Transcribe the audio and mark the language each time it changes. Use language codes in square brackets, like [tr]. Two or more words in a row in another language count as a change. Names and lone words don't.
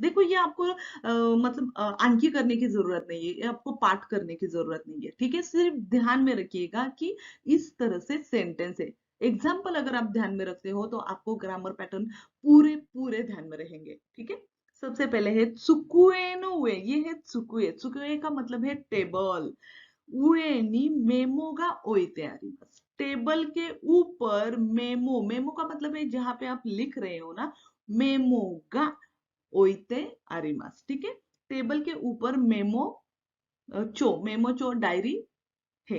[hi] देखो ये आपको मतलब आंकी करने की जरूरत नहीं है, ये आपको पाठ करने की जरूरत नहीं है। ठीक है, सिर्फ ध्यान में रखिएगा कि इस तरह से सेंटेंस है। एग्जाम्पल अगर आप ध्यान में रखते हो तो आपको [en] grammar pattern [hi] पूरे पूरे ध्यान में रहेंगे। ठीक है, सबसे पहले है [ja] 机の上. [hi] ये है tsukue। tsukue का मतलब है टेबल। [ja] 上にメモが置いてあります. [hi] टेबल के ऊपर मेमो। मेमो का मतलब है जहां पे आप लिख रहे हो ना, [ja] メモが置いてあります. [hi] ठीक है, टेबल के ऊपर मेमो मेमो चो डायरी है।